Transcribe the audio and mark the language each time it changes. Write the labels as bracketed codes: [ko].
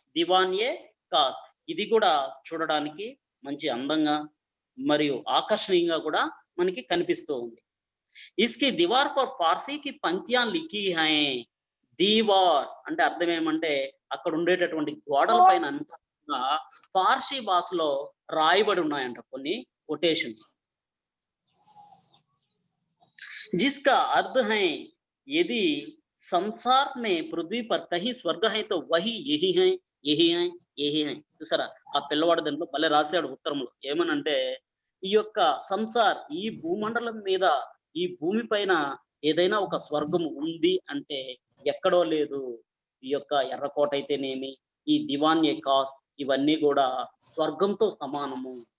[te] దివాన్ ఏ cos ఇది కూడా చూడడానికి మంచి అందంగా మరియు ఆకర్షణీయంగా కూడా మనకి కనిపిస్తూ ఉంది. [hi] ఇస్కి దీవార్ పర్ పార్సీ కి పంక్తియాన్ లిఖీ హై. [te] దీవార్ అంటే అర్థం ఏమంటే అక్కడ ఉండేటటువంటి గోడల పైన అంతా పార్సీ భాషలో రాయబడి ఉన్నాయంట కొన్ని కొటేషన్స్. [hi] जिसका अर्थ है यदि संसार में पृथ्वी पर कहीं स्वर्ग है तो वही यही है, यही है, यही है. [te] చూసారా ఆ పిల్లవాడు దాంట్లో భలే రాశాడు ఉత్తరంలో. ఏమనంటే ఈ యొక్క సంసార్ ఈ భూమండలం మీద ఈ భూమి పైన ఏదైనా ఒక స్వర్గం ఉంది అంటే ఎక్కడో లేదు. ఈ యొక్క ఎర్రకోట అయితేనేమి, ఈ దివాన్ ఏ కాస్ ఇవన్నీ కూడా స్వర్గంతో సమానము.